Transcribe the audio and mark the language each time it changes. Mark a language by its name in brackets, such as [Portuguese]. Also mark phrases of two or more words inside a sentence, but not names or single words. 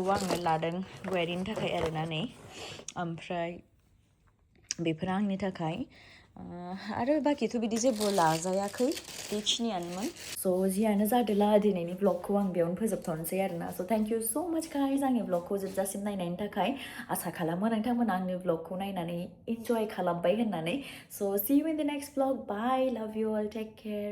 [Bodo] आङो लादों वेरिनि थाखाय आरोना नै ओमफ्राय बेफोर आंनि थाखाय आरो बाखिथ' बिदि जेबो लाजायाखै बेखिनियानोमोन स' जियानो जादोला दिनैनि ब्लगखौ आं बेयावनो फोजोबथ'नोसै आरोना स' [English] thank you so much guys [Bodo] आंनि ब्लगखौ जोबजासिम नायनायनि थाखाय आसा खालामो नोंथांमोना आंनि ब्लगखौ नायनानै इन्जय खालामबाय होननानै स' [English] see you in the next vlog bye love you all take care